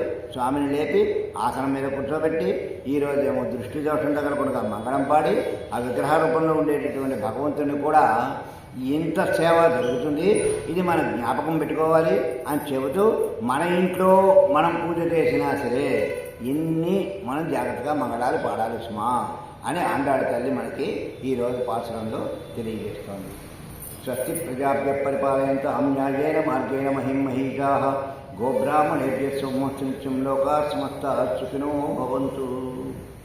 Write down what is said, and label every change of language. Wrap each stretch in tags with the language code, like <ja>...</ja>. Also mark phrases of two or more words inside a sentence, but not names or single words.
<te>స్వామిని లేపి ఆసనం మీద కూర్చోబెట్టి ఈరోజు ఏమో దృష్టి దోషం తగలకుండా మంగళం పాడి ఆ విగ్రహ రూపంలో ఉండేటటువంటి భగవంతుని కూడా ఇంత సేవ జరుగుతుంది, ఇది మనం జ్ఞాపకం పెట్టుకోవాలి అని చెబుతూ మన ఇంట్లో మనం పూజ చేసినా సరే ఇన్ని మనం జాగ్రత్తగా మంగళాలు పాడాలి సుమా అని ఆండాళ్ళ తల్లి మనకి ఈరోజు పాసురంలో తెలియజేస్తోంది.</te> <sa>స్వస్తి ప్రజాభ్య పరిపాలయంతాం న్యాయేన మార్గేణ మహిం మహిషాః గోబ్రాహ్మణేభ్యः శుభమస్తు నిత్యం లోకాః సమస్తాః సుఖినో భవంతు.</sa>